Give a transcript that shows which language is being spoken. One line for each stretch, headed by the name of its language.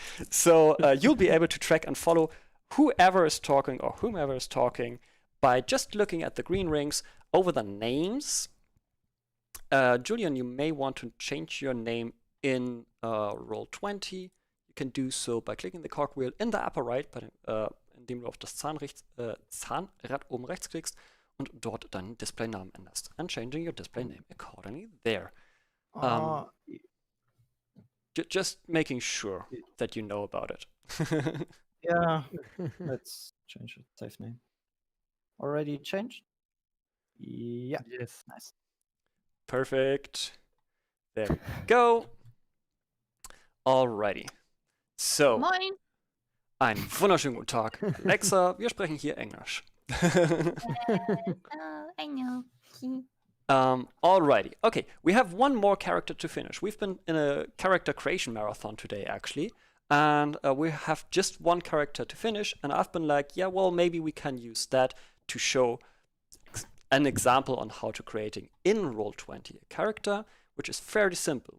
English: So you'll be able to track and follow whoever is talking or whomever is talking by just looking at the green rings over the names. Julian, you may want to change your name in Roll20. You can do so by clicking the cogwheel in the upper right, but in
German: indem du auf das Zahnrad oben rechts klickst und dort deinen Displaynamen änderst.
English: And changing your display name accordingly there. Just making sure that you know about it. Yeah, let's change it. Save name. Already changed? Yeah. Yes. Nice. Perfect. There we go. Alrighty. So,
German: Moin. einen wunderschönen guten Tag, Alexa. Wir sprechen hier Englisch.
English: Oh, I know. Alrighty. Okay, we have one more character to finish. We've been in a character creation marathon today, actually. And we have just one character to finish. And I've been like, yeah, well, maybe we can use that to show an example on how to creating in Roll20 a character, which is fairly simple.